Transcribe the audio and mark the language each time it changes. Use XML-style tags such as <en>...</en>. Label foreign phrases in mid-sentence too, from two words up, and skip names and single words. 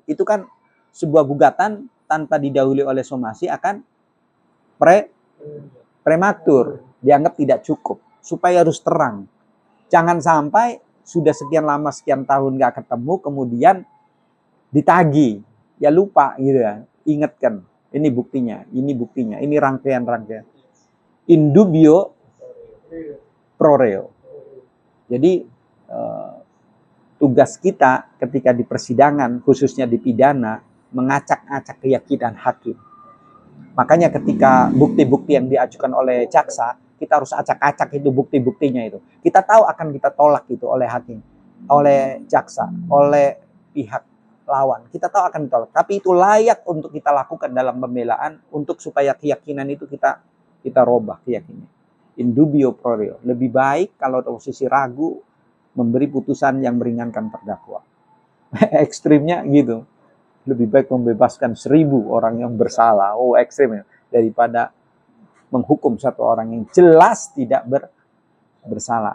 <id>Itu kan sebuah gugatan tanpa didahului oleh somasi akan prematur, dianggap tidak cukup. Supaya harus terang. Jangan sampai sudah sekian lama, sekian tahun gak ketemu, kemudian ditagi, ya lupa gitu ya. Ingatkan, ini buktinya, ini rangkaian-rangkaian.</id> <la>In dubio pro reo.</la> <id>Jadi tugas kita ketika di persidangan, khususnya di pidana, mengacak-acak keyakinan hakim. Makanya ketika bukti-bukti yang diajukan oleh jaksa, kita harus acak-acak itu bukti-buktinya itu. Kita tahu akan kita tolak itu oleh hakim, oleh jaksa, oleh pihak lawan. Kita tahu akan ditolak. Tapi itu layak untuk kita lakukan dalam pembelaan untuk supaya keyakinan itu kita robah keyakinan.</id> <la>In dubio pro reo.</la> <id>Lebih baik kalau posisi ragu memberi putusan yang meringankan terdakwa. Ekstrimnya gitu. Lebih baik membebaskan 1000 orang yang bersalah. Oh, ekstrim ya. Daripada menghukum satu orang yang jelas tidak bersalah.</id>